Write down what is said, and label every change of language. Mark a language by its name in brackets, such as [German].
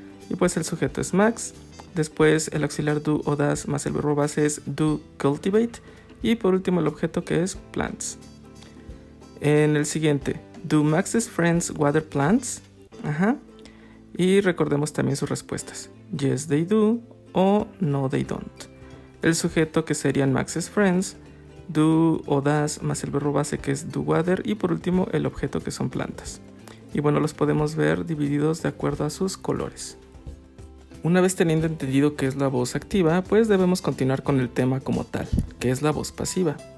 [Spanish] Y pues el sujeto es Max, después el auxiliar do o das más el verbo base es do cultivate, y por último el objeto que es plants. En el siguiente, [English] do Max's friends water plants? [Spanish] Y recordemos también sus respuestas. [English] Yes, they do o no, they don't. [Spanish] El sujeto que serían Max's friends, do o does más el verbo base que es do water y por último el objeto que son plantas. Y bueno, los podemos ver divididos de acuerdo a sus colores. Una vez teniendo entendido qué es la voz activa, pues debemos continuar con el tema como tal, que es la voz pasiva.